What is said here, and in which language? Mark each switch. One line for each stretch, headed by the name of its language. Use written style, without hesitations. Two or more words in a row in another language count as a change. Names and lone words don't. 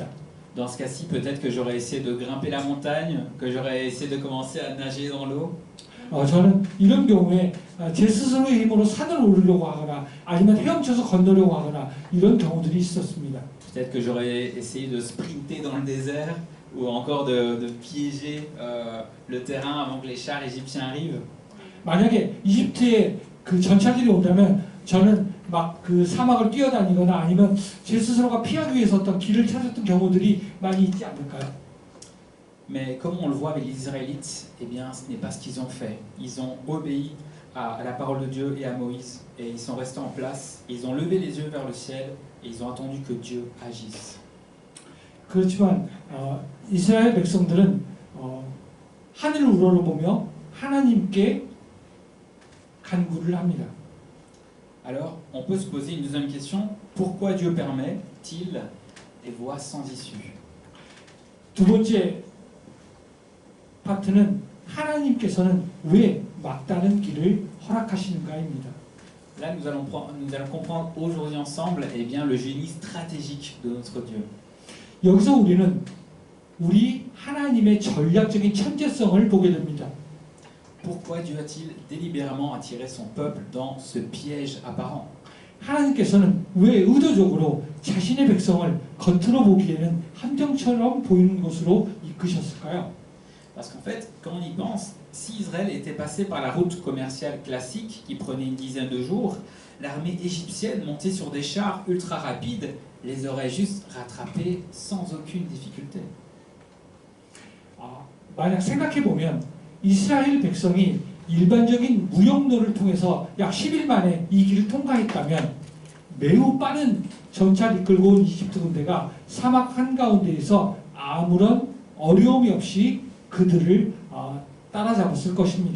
French: Dans ce cas-ci, peut-être que j'aurais essayé de grimper la montagne, que j'aurais essayé de commencer à nager dans l'eau.
Korean: 저는 이런 경우에 제 스스로의 힘으로 산을 오르려고 하거나 아니면 헤엄쳐서 건너려고 하거나 이런 경우들이 있었습니다.
French: Peut-être que j'aurais essayé de sprinter dans le désert, ou encore de piéger le terrain avant que les chars égyptiens arrivent.
Korean: 만약에 이집트에 그 전차들이 온다면 저는 막 그 사막을 뛰어다니거나 아니면 제 스스로가 피하기 위해서 어떤 길을 찾았던 경우들이 많이 있지 않을까요?
French: Mais comme on le voit avec les Israélites, eh bien, ce n'est pas ce qu'ils ont fait. Ils ont obéi à la parole de Dieu et à Moïse, et ils sont restés en place. Ils ont levé les yeux vers le ciel et ils ont attendu que Dieu agisse.
Korean: 그렇지만 이스라엘 백성들은 하늘 우러러 보며 하나님께 간구를 합니다.
French: Alors, on peut se poser une deuxième question. Pourquoi Dieu permet-il des voies sans issue?
Korean: 두 번째 파트는 하나님께서는 왜 막다른 길을 허락하시는가입니다.
French: Là, nous allons comprendre aujourd'hui ensemble eh bien, le génie stratégique de notre Dieu.
Korean: 여기서 우리는 우리 하나님의 전략적인 천재성을 보게 됩니다.
French: Pourquoi Dieu a-t-il délibérément attiré son peuple dans ce piège apparent?
Korean: 하나님께서는 왜 의도적으로 자신의 백성을 겉으로 보기에는 함정처럼 보이는 곳으로 이끄셨을까요?
French: Parce qu'en fait, quand on y pense, si Israël était passé par la route commerciale classique qui prenait une dizaine de jours, l'armée égyptienne montée sur des chars ultra rapides les aurait juste rattrapés sans aucune difficulté.
Korean: 만약 생각해보면 이스라엘 백성이 일반적인 무역로를 통해서 약 10일 만에 이 길을 통과했다면 매우 빠른 전차를 이끌고 온 이집트 군대가 사막 한가운데에서 아무런 어려움이 없이 그들을 따라잡았을 것입니다.